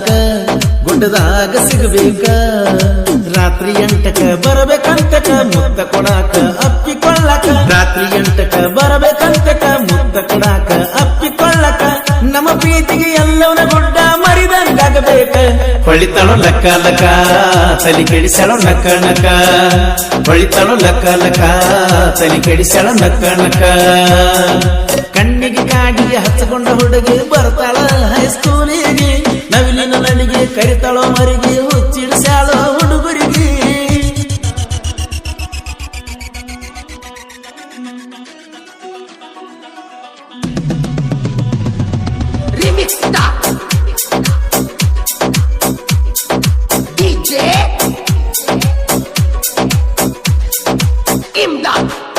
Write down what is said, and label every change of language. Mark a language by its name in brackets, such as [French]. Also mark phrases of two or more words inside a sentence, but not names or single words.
[Kannada] ಗುಡ್ಡದಾಗ ಸಿಗಬೇಕ ರಾತ್ರಿ 8ಕ ಬರಬೇಕಂತಕ ಮುತ್ತ ಕೊಡಾಕ ಅಪ್ಪಿಕೊಳ್ಳಕ ರಾತ್ರಿ 8ಕ ಬರಬೇಕಂತಕ ಮುತ್ತ ಕೊಡಾಕ ಅಪ್ಪಿಕೊಳ್ಳಕ ನಮ್ಮ ಪ್ರೀತಿಗೆ ಎಲ್ಲವನ ಗುಡ್ಡ ಮರಿದಂಗಾಗಬೇಕ ಹೊಳಿತಾಳು ಲಕ್ಕ ಲಕ್ಕ ತಲೆ ಕೆಡಿಸಾಳು ನಕ್ಕ ನಕ ಹೊಳಿತಾಳು ಲಕ್ಕ ಲಕ್ಕ ತಲೆ ಕೆಡಿಸಾಳು ನಕ್ಕ ನಕ ಕಣ್ಣಿಗೆ ಕಾಡಿಗೆ ಹಚ್ಚಿಕೊಂಡ ಹುಡುಗಿ ಬರ್ತಾಳ ಹೈಸ್ಕೂಲಿಗೆ ನವಿಲಿನ ನಡಿಗೆ ಕರಿತಾಳೋ ಮರಿಗೆ ಹುಚ್ಚಿಡಿಸಾಳೋ ಹುಡುಗರಿಗೆ [English] remix DJ Imdad.